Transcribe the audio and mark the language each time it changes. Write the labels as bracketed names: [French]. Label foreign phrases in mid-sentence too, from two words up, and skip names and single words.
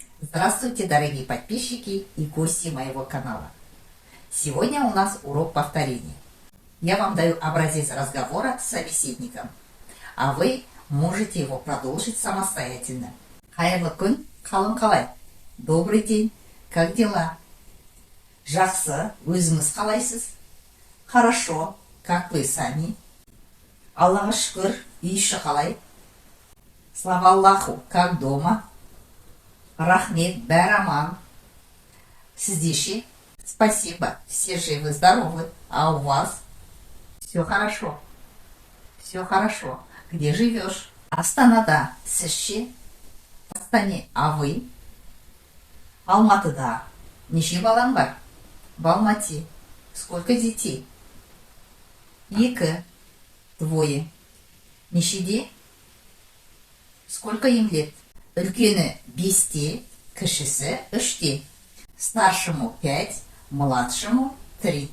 [Russian] Здравствуйте, дорогие подписчики и гости моего канала. Сегодня у нас урок повторения. Я вам даю образец разговора с собеседником, а вы можете его продолжить самостоятельно. [Kazakh] Хайырлы күн, қалың қалай? [Russian] Добрый день, как дела? [Kazakh] Жақсы, өзіңіз қалайсыз? [Russian] Хорошо, как вы сами? [Kazakh] Аллаға шүкір, үй іші қалай? [Russian] Слава Аллаху, как дома? [Kazakh] Рахмет, бәрі аман. Сізде ше? [Russian] Спасибо, все живы, здоровы. А у вас? Все хорошо. Все хорошо. Где живешь? [Kazakh] Астанада. Сіз ше? [Russian] В Астане. А вы? [Kazakh] Алматыда. Неше балаң бар? [Russian] В Алмате. Сколько детей? Екі. Двое. Нешеде? Сколько им лет? [Kazakh] Үлкені 5-те, кішісі 3-те. [Russian] Старшему 5, младшему 3.